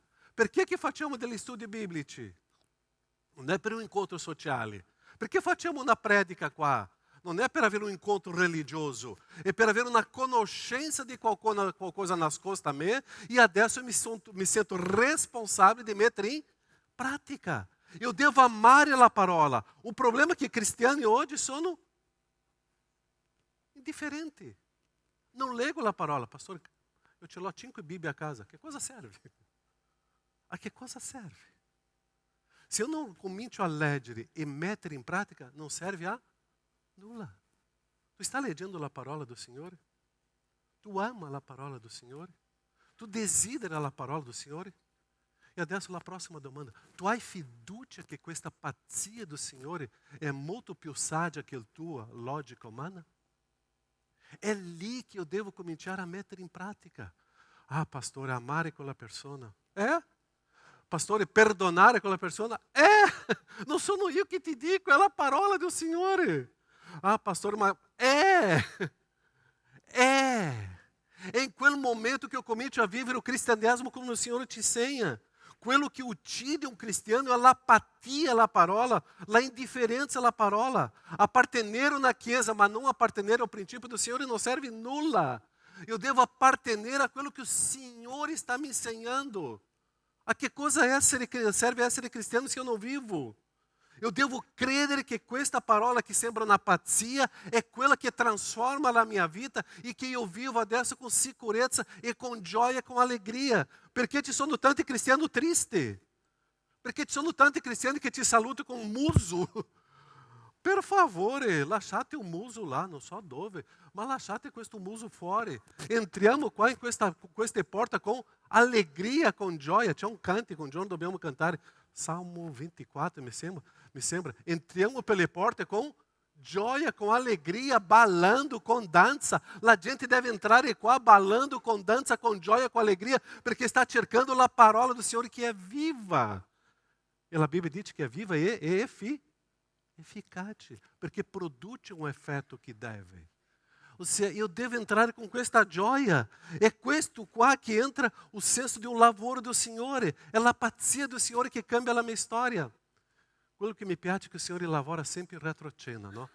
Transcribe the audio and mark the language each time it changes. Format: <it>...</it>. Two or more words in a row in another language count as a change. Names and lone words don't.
<it>Perché che facciamo degli studi biblici? Non è per un incontro sociale. Perché facciamo una predica qua? Non è per avere un incontro religioso, è per avere una conoscenza di qualcosa nascosta a me e adesso mi sento responsabile di mettere in pratica. Eu devo amare la parola.</it> <pt>O problema é que</pt> <it>cristiani oggi sono indifferenti. Non leggo la parola. Pastore, eu ce l'ho 5 Bibbie a casa. Che cosa serve? A che cosa serve? Se</it> <pt>eu não</pt> <it>comincio a leggere e mettere in pratica, non serve a nulla. Tu stai leggendo la parola do Signore? Tu ama la parola do Signore? Tu desidera la parola do Signore? E adesso la prossima domanda. Tu hai fiducia che questa pazzia do Signore è molto più saggia che la tua logica umana? È lì che io devo cominciare a mettere in pratica. Ah, pastore, amare quella persona. Pastore, perdonare quella persona. non sono io che ti dico, è la parola del Signore. Ah, pastor, ma</it> <pt>é em</pt> <it>quel momento</it> <pt>que eu</pt> <it>comincio a vivere o cristianesimo come il Signore ci insegna. Quello che uccide un cristiano è l'apatia alla parola, la indifferenza alla parola. Appartenere a una chiesa, ma non appartenere al principio del Signore non serve nulla. Eu devo appartenere a quello che il Signore sta mi insegnando. A che cosa serve essere cristiano se</it> <pt>eu não</pt> <it>vivo? Eu devo credere che questa parola che sembra una pazzia è quella che transforma la mia vita e che io vivo adesso con sicurezza e con gioia e con allegria. Perché ci sono tanti cristiani tristi? Perché ci sono tanti cristiani che ti salutano con un muso? Per favore, lasciate un muso là, non so dove, ma lasciate questo muso fuori. Entriamo qua in queste porte con allegria, con gioia. C'è un cantico, un giorno dobbiamo cantare. Salmo 24, mi sembra. Entriamo per le porte con gioia,</it> <pt>com alegria, ballando, com dança.</pt> <it>La gente deve entrare qua ballando,</it> <pt>com dança,</pt> <it>com gioia,</it> <pt>com alegria,</pt> <it>perché sta cercando la parola</it> <pt>do Senhor que é viva. E a Bíblia diz que é viva</pt> <it>e efficace, perché produce un effetto che deve. Ossia, io devo entrare con questa gioia. È questo qua che entra o senso di un lavoro del Signore. È la pazzia del Signore che cambia la mia storia. Quello che mi piace è che il Signore lavora sempre in retrocena, no?</it>